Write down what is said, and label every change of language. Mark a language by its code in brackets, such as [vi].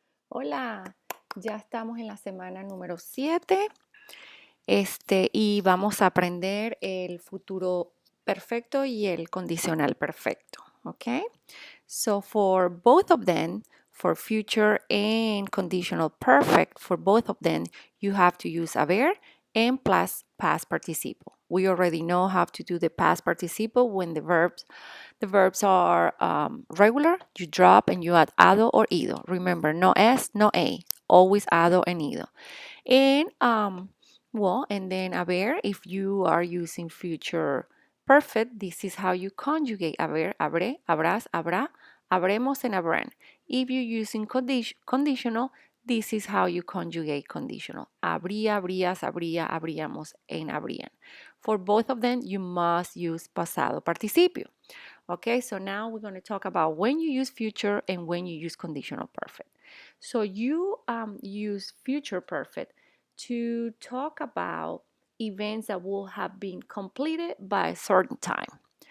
[es] Hola, ya estamos en la semana número 7, y vamos a aprender el futuro perfecto y el condicional perfecto, ¿ok? [en] So for both of them, for future and conditional perfect, for both of them, you have to use haber and plus past participle. We already know how to do the past participle when the verbs are regular. You drop and you add ado or ido. Remember, no s, no a. Always ado and ido. And and then haber, if you are using future perfect, this is how you conjugate haber, habré, habrás, habrá, habremos, and habrán. If you're using conditional, this is how you conjugate conditional. Habría, habrías, habría, habríamos, and habrían. For both of them, you must use pasado participio. Okay, so now we're going to talk about when you use future and when you use conditional perfect. So you use future perfect to talk about events that will have been completed by a certain time.